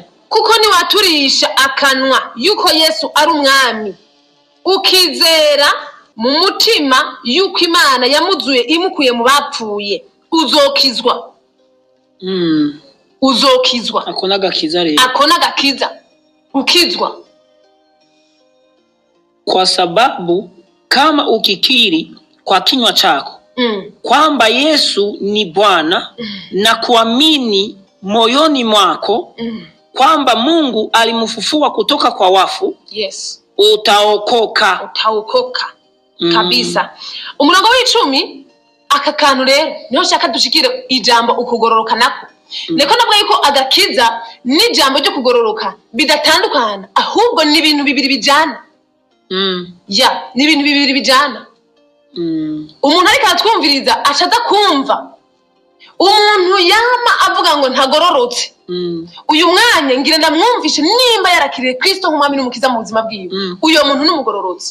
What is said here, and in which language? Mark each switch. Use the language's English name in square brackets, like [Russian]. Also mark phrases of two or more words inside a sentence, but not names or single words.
[Rundi] Kuko niwaturisha akanwa yuko Yesu ari umwami, ukizera mu mutima yuko Imana yamuzuye imukuye mu bapfuye, uzokizwa. Uzokizwa. Ako n'agakiza rero. Ako n'agakiza, ukizwa. [Swahili] Kwa sababu kama ukikiri kwa kinywa chako kwamba Yesu ni Bwana na kuamini moyoni mwako kwamba Mungu alimfufua kutoka kwa wafu, utaokoka. [Rundi] Kabisa. Umurongo w'10 aka kantu rero niho shaka dushikire ijambo ukugororoka nako. Neko navuga yuko agakiza n'ijambo ryo kugororoka bidatandukana, ahubwo ni ibintu bibiri bijana. Ni ibintu bibiri bijana. Umuntu ariko atwumviriza acaza kumva umuntu yama avuga ngo ntagororotse, uyu mwanya ngira ndamwumvishe nimba yarakiriye Kristo nk'umwami n'umukiza mu buzima bwiwe, uyo muntu n'umugororotse.